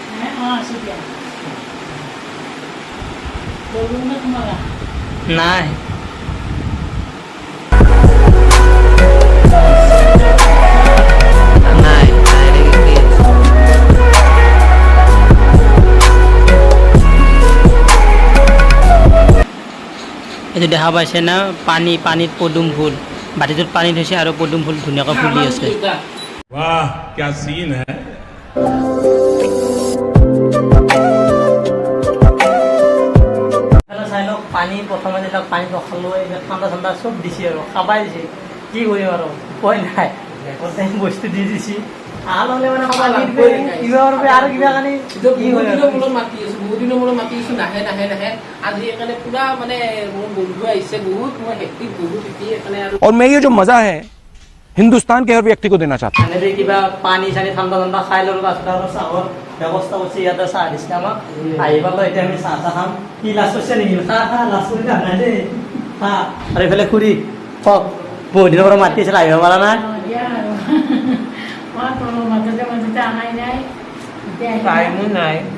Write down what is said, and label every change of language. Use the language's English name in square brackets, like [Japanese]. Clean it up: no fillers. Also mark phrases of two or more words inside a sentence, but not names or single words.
[Assamese] নাই এইটো দেখা পাইছে না, পানীত পদুম ফুল, বাতিটোত পানী থৈছে আৰু পদুম ফুল ধুনীয়াকৈ ফুলি আছে। [Hindi] वाह क्या सीन है [Assamese] চাই লওক পানী, প্ৰথমতে তাক পানী ৰখালোঁ, এইবিলাক ঠাণ্ডা ঠাণ্ডা চব দিছে আৰু খাবাই দিছে। কি কৰিম আৰু উপায় নাই, বস্তু দি দিছে। আৰু কিবা কাৰণে বহুত দিনৰ মূৰত মাতি আছো, নাহে আজি এইকাৰণে পুৰা মানে মোৰ বন্ধু আহিছে বহুত, মই হেক্টিক বহুত সেইকাৰণে আৰু। [Hindi] और मैं ये जो मजा है हिंदुस्तान के हर व्यक्ति को देना चाहता हूँ। [Assamese] এনেকৈ কিবা পানী চানী ঠাণ্ডা ঠাণ্ডা খাই ল'লোঁ, তাৰপিছত আৰু চাহৰ ব্যৱস্থা কৰিছে। ইয়াতে চাহ দিছে আমাক, আহি পালোঁ। এতিয়া আমি চাহ খাম। কি লাজ কৰিছে নেকি? খা লাজ কৰি নাই দেই, খা। আৰু এইফালে খুৰী কওক, বহুত দিনৰ পৰা মাতি আছিল, আহিব পৰা নাই? টাইমো নাই।